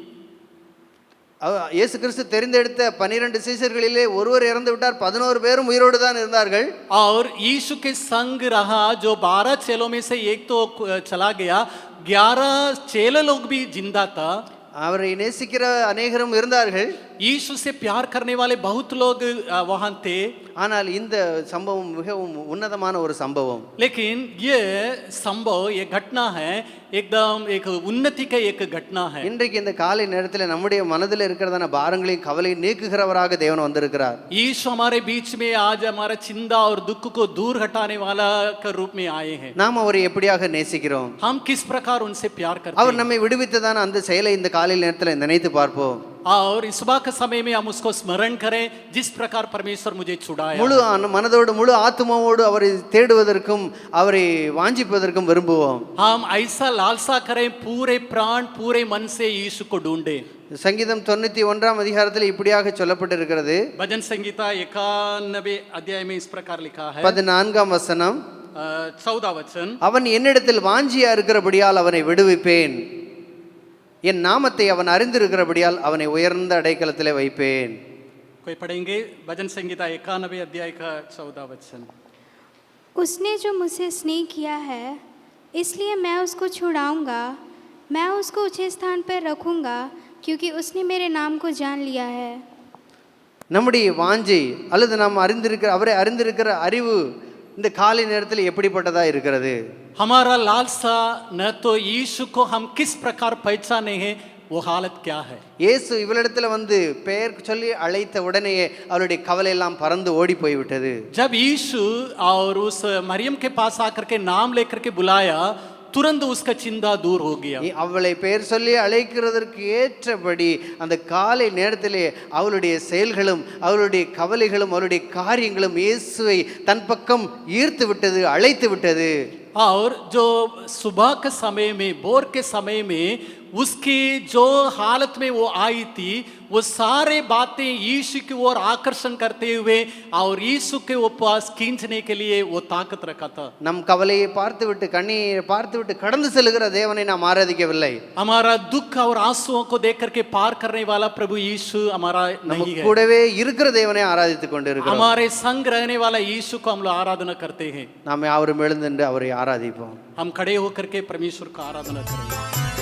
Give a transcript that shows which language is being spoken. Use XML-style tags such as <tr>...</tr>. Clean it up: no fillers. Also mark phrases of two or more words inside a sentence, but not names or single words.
<ta>இயேசு கிறிஸ்து தெரிந்தெடுத்த 12 சீஷர்களிலே ஒருவர் இறந்து விட்டார், 11 பேரும் உயிரோடு தான் இருந்தார்கள்.</ta> <hi>और यीशु के संग रहा जो 12 चेलों में से एक तो चला गया, 11 चेले लोग भी जिंदा था.</hi> <ta>அவரை நேசிக்கிற அநேகரும் இருந்தார்கள்.</ta> <hi>यीशु से प्यार करने वाले बहुत लोग वहां थे.</hi> <ta>ஆனால் இந்த சம்பவம் மிகவும் உன்னதமான ஒரு சம்பவம்.</ta> <hi>लेकिन ये संभव, ये घटना है एकदम एक उन्नति का एक घटना है.</hi> <ta>இன்றைக்கு இந்த காலை நேரத்தில் நம்முடைய மனதில் இருக்கிறதான பாரங்களையும் கவலையும் நீக்குகிறவராக தேவன் வந்திருக்கிறார்.</ta> <hi>यीशु हमारे बीच में आज हमारा चिंता और दुख को दूर हटाने वाला के रूप में आए हैं.</hi> <ta>நாம் அவரை எப்படியாக நேசிக்கிறோம்?</ta> <hi>हम किस प्रकार उनसे प्यार करते</hi> <ta>அவர்</ta> <hi>हैं.</hi> <ta>நம்மை விடுவித்ததான அந்த செயலை இந்த காலை நேரத்தில் நினைத்து பார்ப்போம்.</ta> <hi>और इस सुबह के समय में हम उसको स्मरण करें जिस प्रकार परमेश्वर मुझे छुड़ाया.</hi> <ta>முழு மனதோடு முழு ஆத்மாவோடு அவரை தேடுவதற்கும் அவரை வாஞ்சிப்பதற்கும் விரும்புவோம்.</ta> <hi>हम ऐसा लालसा करें, पूरे प्राण पूरे मन से यीशु को ढूंढें.</hi> <ta>சங்கீதம் 91 அதிகாரத்தில் இப்படியாக சொல்லப்பட்டிருக்கிறது.</ta> <hi>भजन संगीता 91 अध्याय में इस प्रकार लिखा है.</hi> <ta>14 வசனம்,</ta> <hi>14 वचन,</hi> <ta>அவன் என்னிடத்தில் வாஞ்சியா இருக்கிறபடியால் அவனை விடுவிப்பேன், என் நாமத்தை அவன் அறிந்திருக்கிறபடியால் அவனை உயர்ந்த அடைக்கலத்திலே வைப்பேன்.</ta> <hi>कोई पढ़ेंगे भजन संगीता 91 अध्याय का 14 वचन. उसने जो मुझसे स्नेह किया है इसलिए मैं उसको छुड़ाऊंगा, मैं उसको ऊंचे स्थान पर रखूंगा क्योंकि उसने मेरे नाम को जान लिया है.</hi> <ta>நம்முடைய வாஞ்சை அல்லது நாம் அவரை அறிந்திருக்கிற அறிவு இந்த காலை நேரத்தில் எப்படிப்பட்டதா இருக்கிறது?</ta> <hi>हमारा लालसा न तो यीशु को हम किस प्रकार पहचाने हैं, वो हालत क्या है.</hi> <ta>இயேசு இவளிடத்துல வந்து பெயர் சொல்லி அழைத்த உடனேயே அவளுடைய கவலை எல்லாம் பறந்து ஓடி போய்விட்டது.</ta> <hi>जब यीशु और उस मरियम के पास आकर के नाम लेकर के बुलाया, तुरंत उसका चिंता दूर हो गया.</hi> <ta>அவளை பெயர் சொல்லி அழைக்கிறதற்கு ஏற்றபடி அந்த காலை நேரத்திலே அவளுடைய செயல்களும் அவளுடைய கவலைகளும் அவளுடைய காரியங்களும் இயேசுவை தன் பக்கம் ஈர்த்து விட்டது, அழைத்து விட்டது.</ta> <hi>और जो सुबह के समय में, भोर के समय में उसकी जो हालत में वो आई थी, वो सारे बातें यीशु की ओर आकर्षण करते हुए और यीशु के पास खींचने के लिए वो ताकत रखा था.</hi> <ta>நம் கவலையை பார்த்துவிட்டு கண்ணீரை பார்த்துவிட்டு கடந்து செல்கிற தேவனை நாம் ஆராதிக்கவில்லை.</ta> <hi>हमारा दुख और आंसुओं को देख करके पार करने वाला प्रभु यीशु हमारा नहीं है.</hi> <ta>கூடவே இருக்கிற தேவனை ஆராதித்துக் கொண்டிருக்கிறோம்.</ta> <hi>हमारे संग रहने वाला यीशु को हम लोग आराधना करते हैं.</hi> <ta>நாம் யாவரும் எழுந்து அவரை ஆராதிப்போம்.</ta> <hi>हम खड़े होकर के परमेश्वर का आराधना करें.</hi>